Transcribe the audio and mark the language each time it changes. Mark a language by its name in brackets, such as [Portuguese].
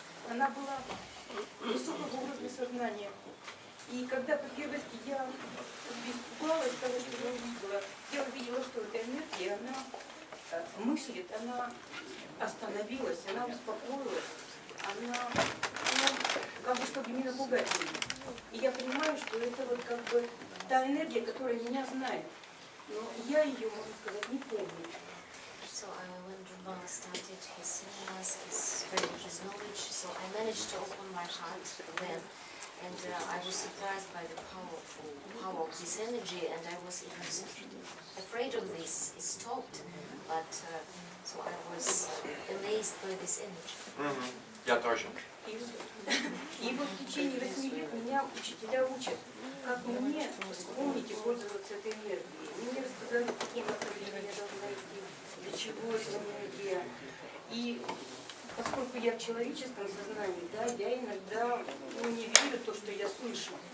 [Russian] Она была высокого уровня сознания. И когда по первости я испугалась того, что я увидела, что эта энергия, она мыслит, она остановилась, она успокоилась, она, как бы, чтобы не напугать меня. И я понимаю, что это вот как бы та энергия, которая меня знает. Но я ее, можно сказать, не помню. [English] So when Ruba started his seminars, spreading his knowledge, so I managed to open my heart then. And I was surprised by the power of this energy, and I was even afraid of this. It stopped, but so I was amazed by this energy. [Russian] Я тоже. И вот в течение 8 лет меня учителя учат, как мне вспомнить и пользоваться этой энергией. Мне рассказали, в какие направления я должна идти, для чего эта энергия. И поскольку я в человеческом сознании, да, я иногда не верю в то, что я слышу.